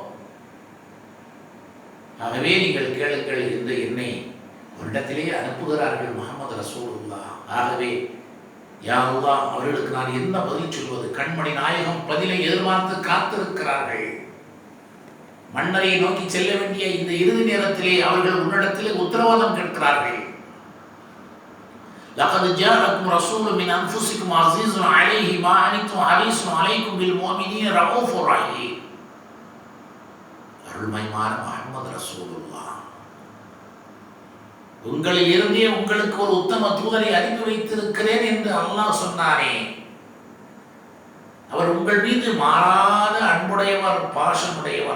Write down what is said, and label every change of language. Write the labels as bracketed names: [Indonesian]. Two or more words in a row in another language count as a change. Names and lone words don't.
[Tamil] ஆகவே நீங்கள் கேளுங்கள் என்று என்னை அவரிடத்திலே அனுப்புகிறார்கள் முஹம்மது ரசூலுல்லாஹ். ஆகவே யா அல்லாஹ், அவர்களுக்கு நான் என்ன பதில் சொல்வது? கண்மணி நாயகம் பதிலை எதிர்பார்த்து காத்திருக்கிறார்கள். மன்னரை நோக்கி செல்ல வேண்டிய இந்த இறுதி நேரத்திலே அவர்கள் உன்னிடத்திலே உத்தரவாதம் கேட்கிறார்கள். [Arabic] لقد جاءكم رسول من انفسكم عزيز عليه ما عنتم حريص عليكم بالمؤمنين رؤوف رحيم. [Tamil] அருள்மையான முஹம்மது ரசூலுல்லாஹ், உங்களில் இருந்தே உங்களுக்கு ஒரு உத்தம தூதரை அனுப்பி வைத்திருக்கிறேன் என்று அல்லாஹ் சொன்னாரே. அவர் உங்கள் மீது மாறாத அன்புடையவர், பாசமுடையவர்.